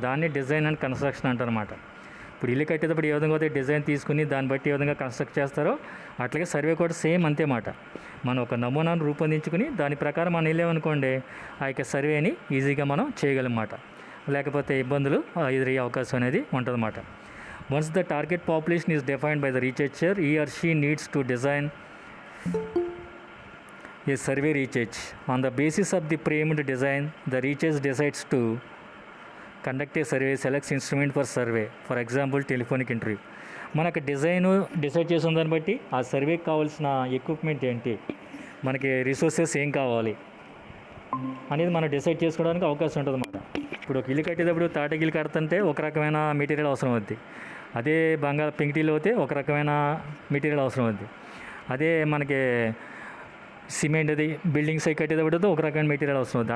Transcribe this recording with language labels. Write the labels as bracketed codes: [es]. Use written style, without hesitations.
[te] దాన్ని design and construction అంటారన్నమాట. ఇప్పుడు ఇల్లు కట్టేటప్పుడు ఏ విధంగా అయితే డిజైన్ తీసుకుని దాన్ని బట్టి ఏ విధంగా కన్స్ట్రక్ట్ చేస్తారో అట్లాగే సర్వే కూడా సేమ్ అంతే మాట. మనం ఒక నమూనాను రూపొందించుకుని దాని ప్రకారం మనం వెళ్ళామనుకోండి ఆ యొక్క సర్వేని ఈజీగా మనం చేయగలమాట, లేకపోతే ఇబ్బందులు ఎదురయ్యే అవకాశం అనేది ఉంటుందన్నమాట. [en] Once the target population is defined by the researcher, he or she needs to design a survey research. On the basis of the framed design, the researcher decides to conduct a survey, selects instrument for survey. For example, telephonic interview. [te] మనకు decide చేసిన దాన్ని బట్టి ఆ సర్వేకి కావాల్సిన equipment ఏంటి, మనకి resources ఏం కావాలి అనేది మనం డిసైడ్ చేసుకోవడానికి అవకాశం ఉంటుంది అన్నమాట. ఇప్పుడు ఒక ఇల్లు కట్టేటప్పుడు తాటగిల్లు కడుతుంటే ఒక రకమైన మెటీరియల్ అవసరం అవుద్ది, అదే పెంకుటిల్లు అయితే ఒక రకమైన మెటీరియల్ అవసరం అవుద్ది, అదే మనకి సిమెంట్ అది బిల్డింగ్స్ అవి కట్టేటప్పుడు ఒక రకమైన మెటీరియల్ అవసరం అవుతుంది.